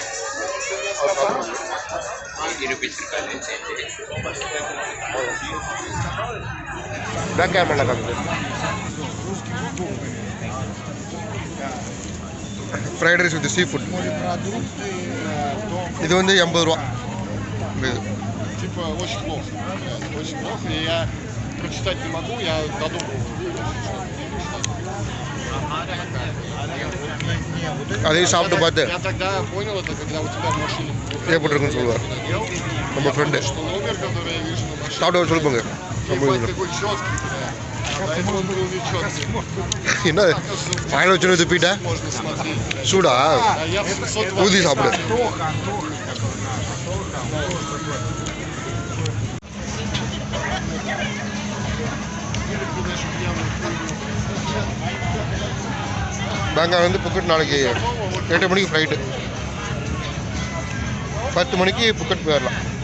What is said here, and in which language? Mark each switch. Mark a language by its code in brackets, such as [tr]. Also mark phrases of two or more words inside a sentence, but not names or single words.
[en] back camera காமிச்சு fried rice with sea food. [ta] இது வந்து 80 ரூபா. இது [ru] Типа очень плохо. Очень плохо. И я прочитать не могу, я додумал. [ta] அதையும் சாப்பிட்டு பார்த்து [ru] Я тогда понял это, когда у тебя в машине. [ta] ஏற்பட்டிருக்குன்னு சொல்லுவார் நம்ம ஃப்ரெண்டு. [ru] Что номер, который я вижу на машине. [ta] சாப்பிட்டு சொல்லுங்க. [ru] Ебать, такой четкий, бля. Поэтому он был нечеткий. [ta] என்ன வாயில் வச்சுன்னு துப்பிட்டா [ru] Можно смотреть. [ta] சூடா [ru] А я в 720. [ta] ஊதி சாப்பிடு. பேங்காக் வந்து புக்கெட் நாளைக்கு 8 மணிக்கு ஃப்ளைட்டு, 10 மணிக்கு புக்கெட் போயிடலாம்.